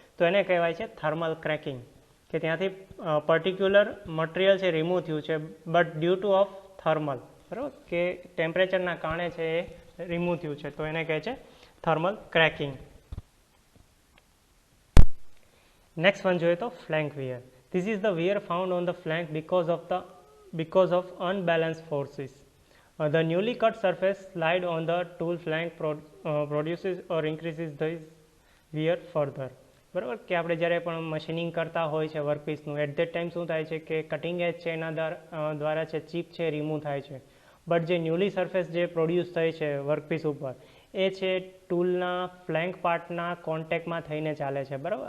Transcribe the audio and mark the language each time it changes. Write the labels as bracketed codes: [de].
[gu] તો એને કહેવાય છે થર્મલ ક્રેકિંગ, કે ત્યાંથી પર્ટિક્યુલર મટીરિયલ છે રિમૂવ થયું છે but due to of thermal, બરાબર, કે ટેમ્પરેચરના કારણે છે એ રિમૂવ થયું છે, તો એને કહે છે થર્મલ ક્રેકિંગ. નેક્સ્ટ વન જોઈએ તો flank wear. [en] This is the wear found on the flank because of unbalanced forces. The newly cut surface slide on the tool flank produces or increases the wear further. [gu] બરાબર, કે આપણે જ્યારે પણ machining કરતા હોય છે વર્કપીસનું, એટ ધેટ ટાઈમ શું થાય છે કે કટિંગ એજ છે એના દ્વારા છે ચીપ છે રિમૂવ થાય છે, બટ જે ન્યૂલી સરફેસ જે પ્રોડ્યુસ થઈ છે વર્કપીસ ઉપર એ છે ટૂલના ફ્લેંક પાર્ટના કોન્ટેક્ટમાં થઈને ચાલે છે, બરાબર.